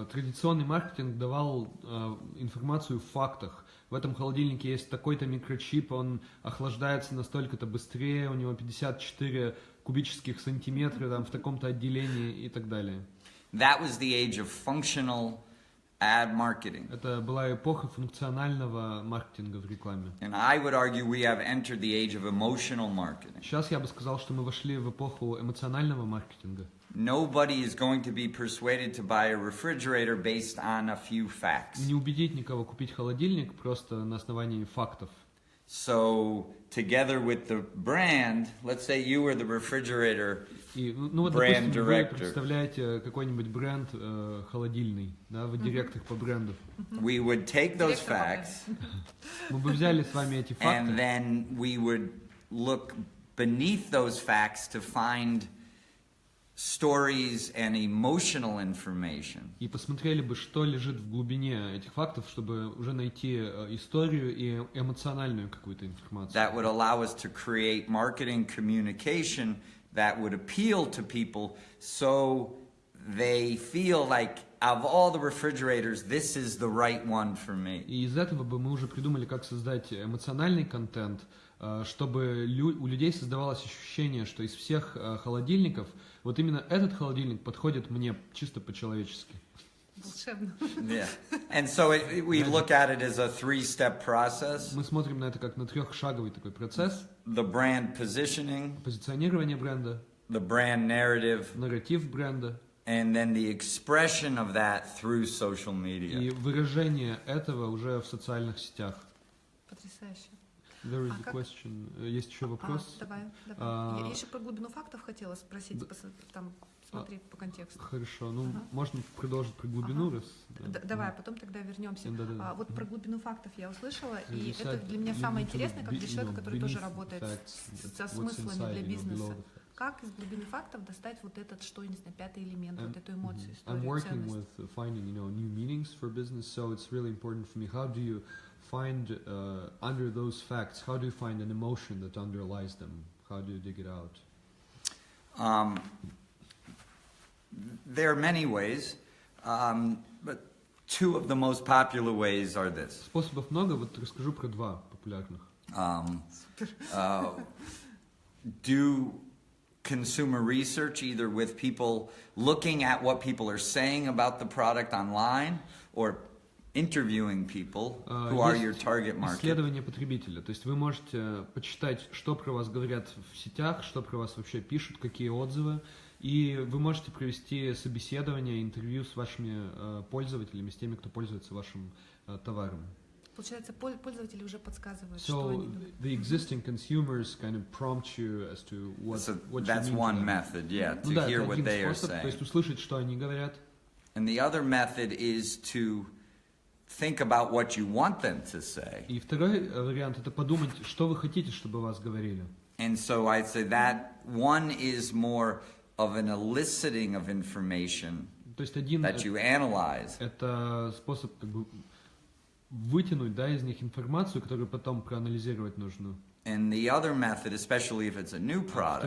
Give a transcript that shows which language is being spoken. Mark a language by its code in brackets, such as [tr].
[ru] Традиционный маркетинг давал информацию в фактах. В этом холодильнике есть такой-то микрочип, он охлаждается настолько-то быстрее, у него 54 кубических сантиметра там, в таком-то отделении и так далее. [en] That was the age of functional ad marketing. [ru] Это была эпоха функционального маркетинга в рекламе. [en] And I would argue we have entered the age of emotional marketing. [ru] Сейчас я бы сказал, что мы вошли в эпоху эмоционального маркетинга. [en] Nobody is going to be persuaded to buy a refrigerator based on a few facts. [ru] Не убедить никого купить холодильник просто на основании фактов. [en] So, together with the brand, let's say you were the refrigerator [ru] вот, [en] brand director. [ru] Вы представляете какой-нибудь бренд холодильный, да, вы директор по бренду. [en] We would take those facts, [ru] мы бы взяли с вами эти факты, [en] and then we would look beneath those facts to find stories and emotional information. [ru] И посмотрели бы, что лежит в глубине этих фактов, чтобы уже найти историю и эмоциональную какую-то информацию. [en] That would allow us to create marketing communication that would appeal to people, so they feel like of all the refrigerators, this is the right one for me. [ru] И из этого бы мы уже придумали, как создать эмоциональный контент, чтобы у людей создавалось ощущение, что из всех холодильников вот именно этот холодильник подходит мне чисто по-человечески. Волшебно. [en] Yeah. And so we look at it as a three-step process. [ru] Мы смотрим на это как на трехшаговый такой процесс. [en] The brand positioning, [ru] позиционирование бренда, [en] the brand narrative, [ru] нарратив бренда, [en] and then the expression of that through social media. [ru] И выражение этого уже в социальных сетях. Потрясающе. [en] There is a question. [ru] Есть еще вопрос? Давай. Я еще про глубину фактов хотела спросить, там, смотри по контексту. Хорошо, можно продолжить про глубину, раз? Давай, потом тогда вернемся. Вот про глубину фактов я услышала, и это для меня самое интересное, как для человека, который тоже работает со смыслами для бизнеса. Как из глубины фактов достать вот этот, что, не знаю, пятый элемент, вот эту эмоцию, историю, [en] I'm working [ru] ценность? [en] with finding, new meanings for business, so it's really important for me. How do you find under those facts? How do you find an emotion that underlies them? How do you dig it out? There are many ways, but two of the most popular ways are this. [ru] Способов много, вот расскажу про два популярных. [en] Do consumer research, either with people looking at what people are saying about the product online, or interviewing people who are your target market. [ru] Исследование потребителя. То есть вы можете почитать, что про вас говорят в сетях, что про вас вообще пишут, какие отзывы, и вы можете провести собеседование, интервью с вашими пользователями, с теми, кто пользуется вашим товаром. Получается, пользователи уже подсказывают, что они думают. [en] The existing consumers kind of prompt you as to what that's one method, to hear what they are saying. [ru] То есть услышать, что они говорят. [en] And the other method is to think about what you want them to say. [ru] И второй вариант — это подумать, что вы хотите, чтобы вас говорили. [en] And so I'd say that one is more of an eliciting of information that you analyze. [ru] Это способ как бы вытянуть, из них информацию, которую потом проанализировать нужно. [en] And the other method, especially if it's a new product,